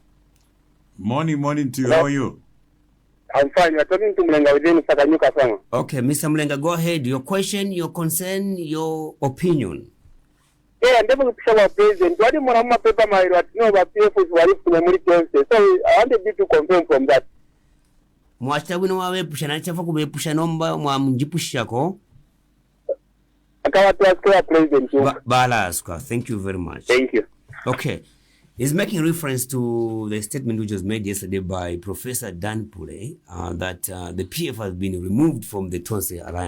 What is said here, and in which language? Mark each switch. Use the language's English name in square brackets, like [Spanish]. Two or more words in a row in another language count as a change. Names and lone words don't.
[English] Morning to you. How are you? I'm fine. You're talking to Mlenga within Sakanyuka Sama. Okay, Mr. Mlenga, go ahead. Your question, your concern, your opinion. Yeah, I'm able to tell our president. What do you want to paper my right? No, but PF is what if the military. So I wanted you to confirm from that. [Bemba] Mwachita wino wawe pusha na chafa kubepusha nomba mwa mjipushako. [English] Akawa to ask our president. [Bemba] Bala askwa. [English] Thank you very much. Thank you. Okay. He's making reference to the statement which was made yesterday by Professor Dan Pule that the PF has been removed from the Tonse Alliance.